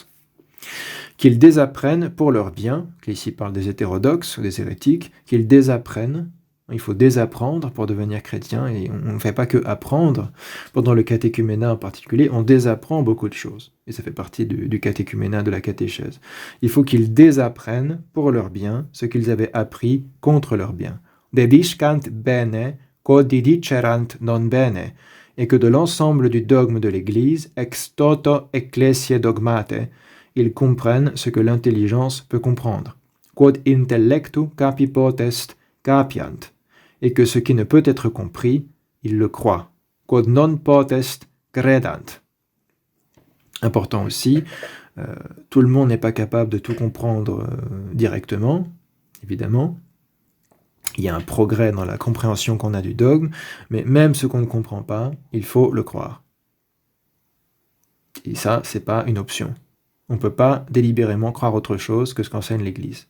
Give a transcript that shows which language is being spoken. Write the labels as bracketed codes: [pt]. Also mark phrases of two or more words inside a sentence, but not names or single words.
[fr] Qu'ils désapprennent pour leur bien, ici parle des hétérodoxes ou des hérétiques, qu'ils désapprennent. Il faut désapprendre pour devenir chrétien, et on ne fait pas que apprendre. Pendant le catéchuménat en particulier, on désapprend beaucoup de choses, et ça fait partie du catéchuménat, de la catéchèse. Il faut qu'ils désapprennent pour leur bien ce qu'ils avaient appris contre leur bien. [la] Dediscant bene, quod didicerant non bene, [fr] et que de l'ensemble du dogme de l'Église, [la] ex toto ecclesiae dogmate, [fr] ils comprennent ce que l'intelligence peut comprendre. [la] Quod intellectu capi potest capiant, [fr] et que ce qui ne peut être compris, ils le croient. [la] Quod non potest credant. [fr] Important aussi, tout le monde n'est pas capable de tout comprendre directement, évidemment. Il y a un progrès dans la compréhension qu'on a du dogme, mais même ce qu'on ne comprend pas, il faut le croire. Et ça, c'est pas une option. On ne peut pas délibérément croire autre chose que ce qu'enseigne l'Église.